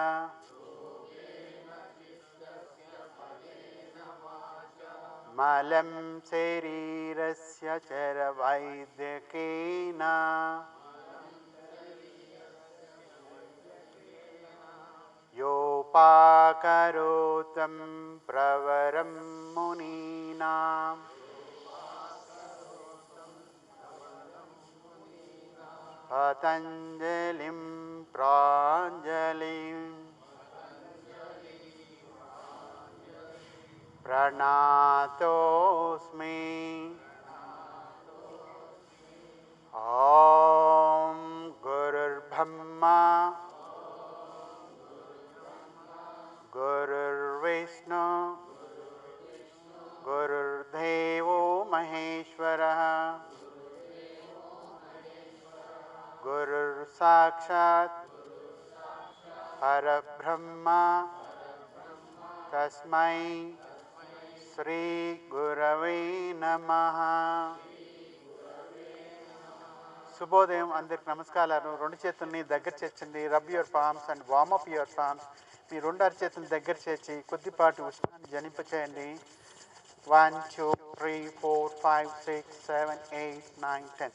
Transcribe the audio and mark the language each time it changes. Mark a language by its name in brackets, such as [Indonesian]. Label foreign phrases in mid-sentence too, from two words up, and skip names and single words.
[Sanskrit] మలం శరీరస్య చరవైద్యకేన యోపాకరోతం ప్రవరం మునీనాం పతంజలిం ప్రాంజలిం प्रणतोऽस्मि ॐ गुरुर्ब्रह्मा गुरुर्विष्णु गुरुर्देवो महेश्वरः गुरुर्साक्षात् परब्रह्म तस्मै श्री गुरवे नमः. [Telugu] శుభోదయం అందరికి నమస్కారాలు. రెండు చేతుల్ని దగ్గర చేర్చండి. [English] Rub your palms and warm up your palms. [Telugu] మీ రెండు అరచేతులను దగ్గర చేర్చి కొద్దిపాటి ఉష్ణాన్ని జనింపచేయండి. 1 2 3 4 5 6 7 8 9 10.